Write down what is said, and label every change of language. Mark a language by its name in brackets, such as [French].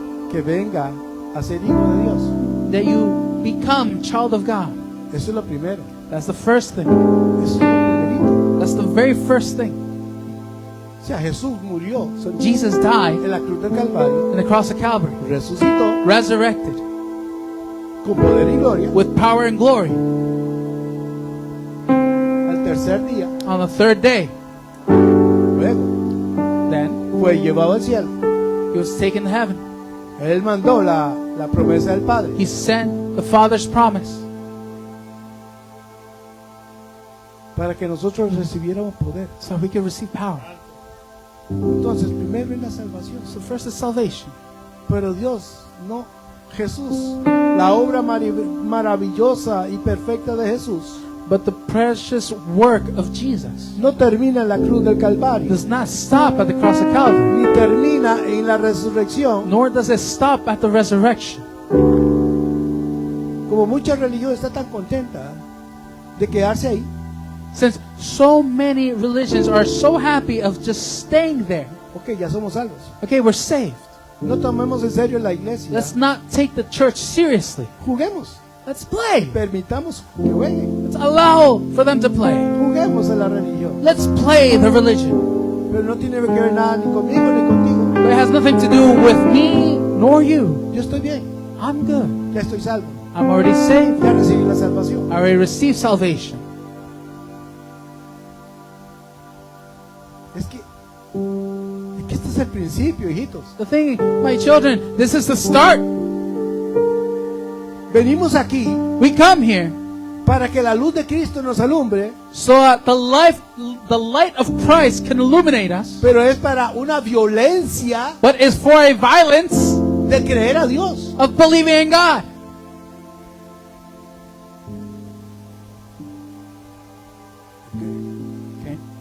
[Spanish] que venga a ser hijo de Dios. [English] That you become child of God. [Spanish] Eso es lo primero. [English] That's the first thing. [Spanish] Eso es lo primerito. [English] That's the very first thing. [Spanish] O sea, Jesús murió [English] Jesus died [Spanish] en la cruz del Calvario, [English] on the cross of Calvary, [Spanish] resucitó [English] resurrected [Spanish] con poder y gloria [English] with power and glory [Spanish] al tercer día. [English] on the third day. [Spanish] Luego [English] Then [Spanish] fue llevado al cielo. [English] he was taken to heaven. [Spanish] Él mandó la promesa del Padre. [English] He sent the Father's promise [Spanish] Para que nosotros recibiéramos poder. [English] so we could receive power. [Spanish] Entonces, primero es la salvación. [English] So first is salvation. [Spanish] Pero Dios, no, Jesús, la obra maravillosa y perfecta de Jesús, [English] But the precious work of Jesus [Spanish] no termina en la cruz del Calvario, [English] does not stop at the cross of Calvary, [Spanish] ni termina en la resurrección, [English] nor does it stop at the resurrection. [Spanish] como mucha religión está tan contenta de quedarse ahí. [English] Since so many religions are so happy of just staying there. [Spanish] Ok, ya somos salvos. [English] Okay, we're saved. [Spanish] No tomemos en serio la iglesia. [English] Let's not take the church seriously. [Spanish] Juguemos. [English] Let's play. [Spanish] Permitamos que jueguen. [English] Let's allow for them to play. [Spanish] Juguemos a la religión. [English] Let's play the religion. [Spanish] Pero no tiene que ver nada ni conmigo ni contigo. [English] But it has nothing to do with me nor you. [Spanish] Yo estoy bien. [English] I'm good. [Spanish] Ya estoy salvo. [English] I'm already saved. [Spanish] Ya recibí la salvación. [English] I already received salvation. [Spanish] Es que este es el principio, hijitos. [English] The thing, my children, this is the start. [Spanish] Venimos aquí [English] We come here [Spanish] para que la luz de Cristo nos alumbre, [English] so that the light of Christ can illuminate us, [Spanish] pero es para una violencia [English] but is for a violence [Spanish] de creer a Dios. [English] of believing in God. Okay.